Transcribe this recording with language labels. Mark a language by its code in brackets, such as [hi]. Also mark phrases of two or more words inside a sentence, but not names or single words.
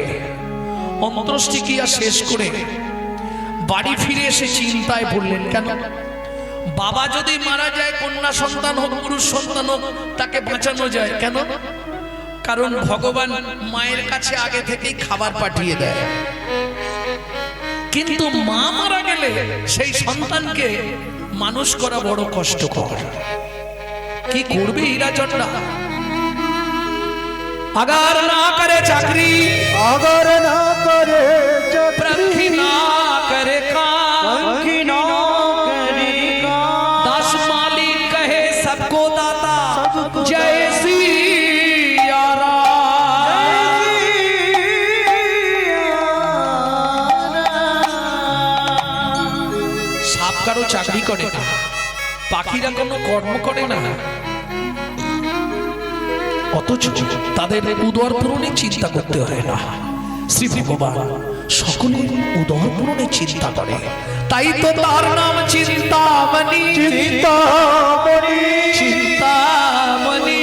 [bn] অন্ত্যেষ্টিক্রিয়া শেষ করে বাড়ি ফিরে এসে চিন্তায় পড়লেন, কেন বাবা যদি মারা যায়, কন্যা সন্তান হোক পুরুষ সন্তান হোক, তাকে বাঁচানো যায় কেন? কারণ ভগবান মায়ের কাছে আগে থেকেই খাবার পাঠিয়ে দেয়। কিন্তু মা মারা গেলে সেই সন্তানকে মানুষ করা বড় কষ্টকর। কি করবে হীরাচন্দ্রা? [hi] अगर ना करे चाकरी, अगर ना करे पंखी ना करे काम, दास मालिक कहे सबको दाता, जय सिया राम। [bn] সাপ কারো চাকরি করে না, পাখিরা কোনো কর্ম করে না, অথচ তাদের উদর পূরণে চিন্তা করতে হয় না। শ্রী ভগবান সকলের উদর পূরণে চিন্তা করে, তাই তো তার নাম চিন্তামণি। চিন্তামণি, চিন্তামণি,